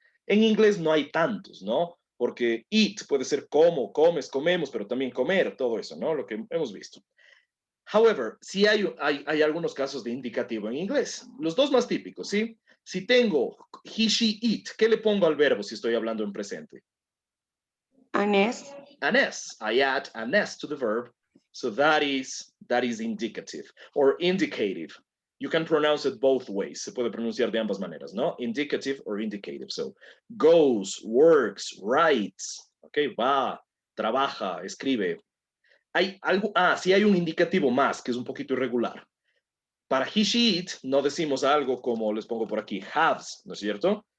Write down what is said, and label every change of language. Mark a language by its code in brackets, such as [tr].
[es] En inglés no hay tantos, ¿no? Porque eat puede ser como, comes, comemos, pero también comer, todo eso, ¿no? Lo que hemos visto. [en] However, [es] sí hay algunos casos de indicativo en inglés. Los dos más típicos, ¿sí? Si tengo he, she, it, ¿qué le pongo al verbo si estoy hablando en presente? [en] An S. An S. I add an S to the verb. So that is indicative or indicative. You can pronounce it both ways. [es] Se puede pronunciar de ambas maneras, ¿no? [en] Indicative or indicative. So, goes, works, writes, [es] ¿ok? Va, trabaja, escribe. Hay algo, sí hay un indicativo más que es un poquito irregular. Para he, she, it, no decimos algo como les pongo por aquí, haves, ¿no es cierto?